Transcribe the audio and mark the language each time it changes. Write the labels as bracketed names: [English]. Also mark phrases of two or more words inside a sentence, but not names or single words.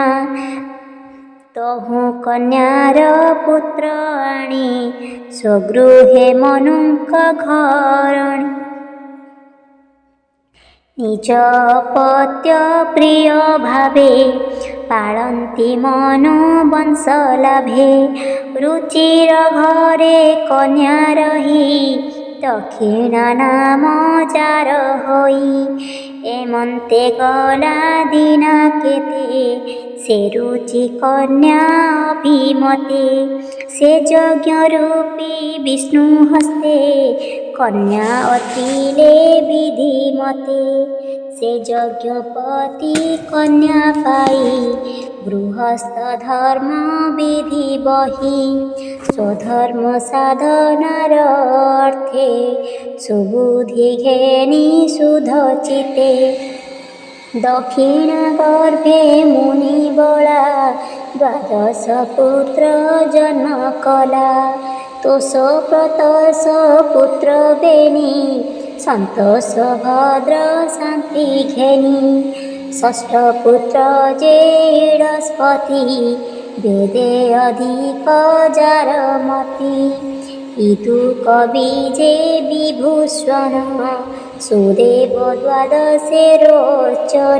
[Odia] ତହୁ କନ୍ୟାର ପୁତ୍ର ଆଣି ସ୍ୱଗୃହେ ମନୁଙ୍କ ଘରଣୀ। ନିଜ ପତ୍ୟ ପ୍ରିୟ ଭାବେ ପାଳନ୍ତି ମନୁ ବଂଶ ଲାଭେ। ରୁଚିର ଘରେ କନ୍ୟା ରହି ଦକ୍ଷିଣା ନାମ ଯାର ହୋଇ। ଏମନ୍ତେ ଗଲା ଦିନ କେତେ ସେ ରୁଚି କନ୍ୟା ଅଭିମତେ। ସେ ଯଜ୍ଞ ରୂପୀ ବିଷ୍ଣୁ ହସ୍ତେ କନ୍ୟା ଅତିଲେ ବିଧି ମତେ। ସେ ଯଜ୍ଞପତି କନ୍ୟା ପାଇ ଗୃହସ୍ଥ ଧର୍ମ ବିଧି ବହି। ସ୍ୱଧର୍ମ ସାଧନାର ଅର୍ଥେ ସୁବୁଦ୍ଧି ଘେନି ଶୁଦ୍ଧ ଚିତେ। ଦକ୍ଷିଣ ଗର୍ଭେ ମୁନି ବଳା ଦ୍ୱାଦଶ ପୁତ୍ର ଜନ୍ମ କଲା। ତୋଷ ପ୍ରତୋଷ ପୁତ୍ର ବେନି ସନ୍ତୋଷ ଭଦ୍ର ଶାନ୍ତି ଘେନି। ଷଷ୍ଠ ପୁତ୍ର ଯେ ବୃହସ୍ପତି ବେଦେ ଅଧିକ ଯାର ମତି। ଇଦୁ କବି ଯେ ବିଭୂଷଣ ସୁଦେବ ଦ୍ୱାଦଶେ ରୋଚନ।